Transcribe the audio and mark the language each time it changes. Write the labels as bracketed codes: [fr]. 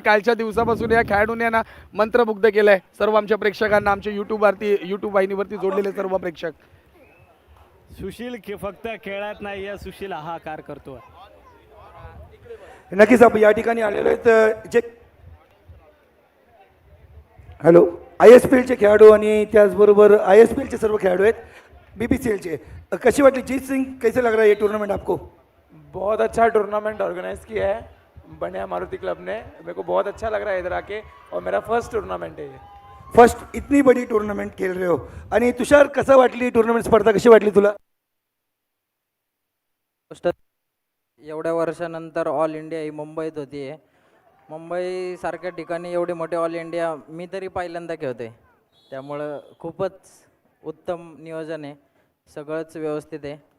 [mr] कालच्या दिवसापासून या खेळाडूने ना मंत्रमुग्ध केलंय सर्व आमच्या प्रेक्षकांना, आमच्या यूट्यूब वाहिनीवरती जोडलेले सर्व प्रेक्षक. सुशील फक्त खेळत नाही, या सुशील हाहाकार करतोय. नक्कीच आपण या ठिकाणी आलेलो आहेत जे हॅलो ISPLचे खेळाडू आणि त्याचबरोबर ISPLचे सर्व खेळाडू आहेत. BPCLचे कशी वाटली [hi] जीत सिंग, कैसे लग रहा है ये टूर्नामेंट आपको? बहुत अच्छा टूर्नामेंट ऑर्गेनाइज किया है बंड्या मारुति क्लब ने. मेरे को बहुत अच्छा लग रहा है इधर आके, और मेरा फर्स्ट टूर्नामेंट है ये. फर्स्ट इतनी बड़ी टूर्नामेंट खेल रहे हो. [mr] आणि तुषार, कसं वाटली टूर्नामेंट स्पर्धा, कशी वाटली तुला? एवढ्या वर्षानंतर ऑल इंडिया ही मुंबईत होती आहे. मुंबईसारख्या ठिकाणी एवढी मोठी ऑल इंडिया मी तरी पहिल्यांदा खेळतोय, त्यामुळं खूपच उत्तम नियोजन आहे, सगळंच व्यवस्थित आहे.